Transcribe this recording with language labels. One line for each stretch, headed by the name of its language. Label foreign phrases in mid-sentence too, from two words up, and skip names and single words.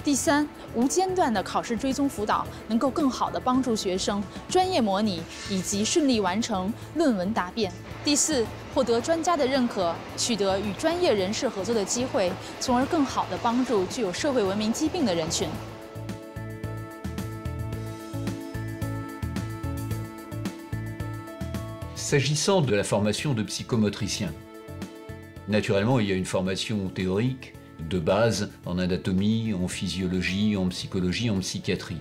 Chinese: 第三，无间断的考试追踪辅导能够更好地帮助学生专业模拟以及顺利完成论文答辩。第四，获得专家的认可，取得与专业人士合作的机会，从而更好地帮助具有社会文明疾病的人群。
French: S'agissant de la formation de psychomotriciens, naturellement, il y a une formation théorique de base en anatomie, en physiologie, en psychologie, en psychiatrie.